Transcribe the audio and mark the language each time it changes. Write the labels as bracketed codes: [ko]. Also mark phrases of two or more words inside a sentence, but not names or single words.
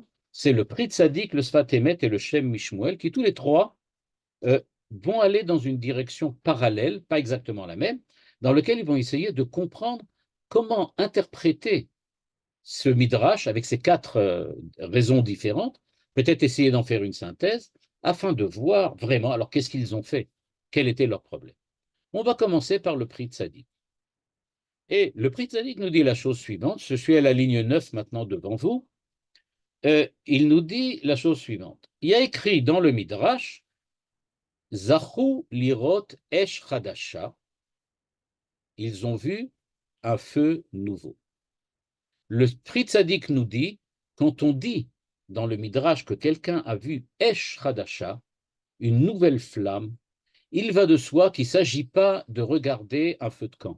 [fr] C'est le Pri Tzadik, le Sfat Emet et le Shem Mishmuel, qui tous les trois vont aller dans une direction parallèle, pas exactement la même, dans lequel ils vont essayer de comprendre comment interpréter ce midrash avec ces 4 raisons différentes, peut-être essayer d'en faire une synthèse, afin de voir vraiment, alors qu'est-ce qu'ils ont fait, quel était leur problème. On va commencer par le Pri Tzadik. Et le Pri Tzadik nous dit la chose suivante, je suis à la ligne 9 maintenant devant vous. il nous dit la chose suivante. Il y a écrit dans le Midrash, [he] זכו לראות אש חדשה, [fr] ils ont vu un feu nouveau. Le Pri Tzadik nous dit, quand on dit dans le Midrash que quelqu'un a vu [he] אש חדשה, [fr] une nouvelle flamme, il va de soi qu'il ne s'agit pas de regarder un feu de camp.